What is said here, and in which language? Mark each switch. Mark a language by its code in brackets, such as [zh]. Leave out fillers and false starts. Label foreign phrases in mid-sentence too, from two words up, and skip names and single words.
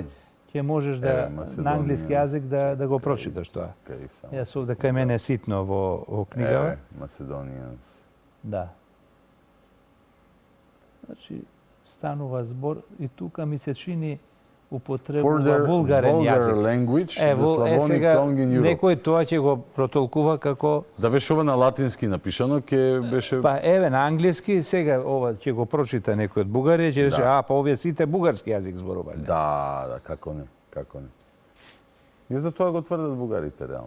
[mk] ќе можеш да на англиски јазик да го прочиташ тоа. Јас овде кај мене е ситно во книгава. [en] Macedonians. [mk] Да. Значи, станува збор и тука ми се чини употребува вулгарен јазик. [en] Language, the Slavonic [mk] сега, [en] tongue in Europe. [mk] некој тоа ќе го протолкува како... Да беше ова на латински напишано, ќе беше... Па еве на англиски, сега ова ќе го прочита некој од Бугарија, ќе рече, па овие сите бугарски јазик зборувале. Да, како не, како не. Изда тоа го тврдат бугарите, реално.